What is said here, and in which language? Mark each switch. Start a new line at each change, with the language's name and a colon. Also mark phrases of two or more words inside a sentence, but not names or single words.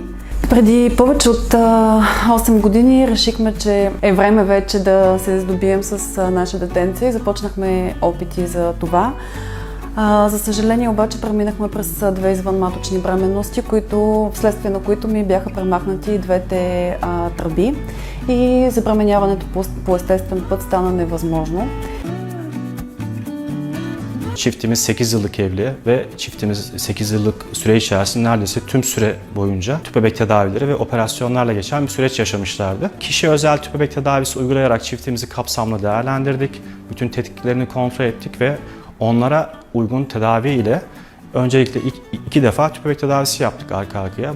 Bulgarian: Преди повече от 8 години решихме, че е време вече да се здобием с наше детенце и започнахме опити за това. За съжаление обаче преминахме през 2 извънматочни бременности, вследствие на които ми бяха премахнати 2 тръби и забременяването по естествен път стана невъзможно.
Turkish: Çiftimiz 8 yıllık evli ve çiftimiz 8 yıllık süre içerisinde neredeyse tüm süre boyunca tüp bebek tedavileri ve operasyonlarla geçen bir süreç yaşamışlardı. Kişiye özel tüp bebek tedavisi uygulayarak çiftimizi kapsamlı değerlendirdik. Bütün tetkiklerini kontrol ettik ve onlara uygun tedavi ile öncelikle 2 defa tüp bebek tedavisi yaptık arka arkaya.